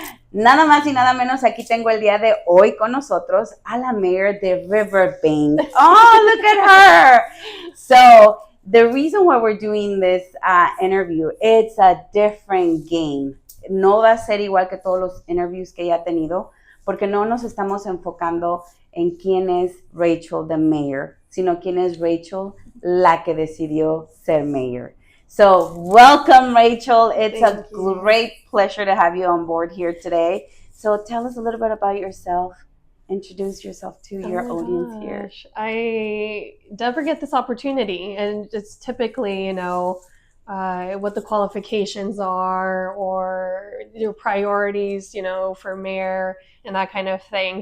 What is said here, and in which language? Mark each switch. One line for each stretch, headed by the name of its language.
Spanish: Nada más y nada menos, aquí tengo el día de hoy con nosotros a la mayor de Riverbank.
English: Oh, look at her! So, the reason why we're doing this interview, it's a different game.
Spanish: No va a ser igual que todos los interviews que ella ha tenido, porque no nos estamos enfocando en quién es Rachel,
English: the mayor,
Spanish: sino quién es Rachel, la que decidió ser mayor.
English: So, welcome, Rachel. It's Thank a you. great pleasure to have you on board here today. So, tell us a little bit about yourself. Introduce yourself to your audience here. I never get this opportunity, and it's typically, what the qualifications are or your priorities, for mayor and that kind of thing.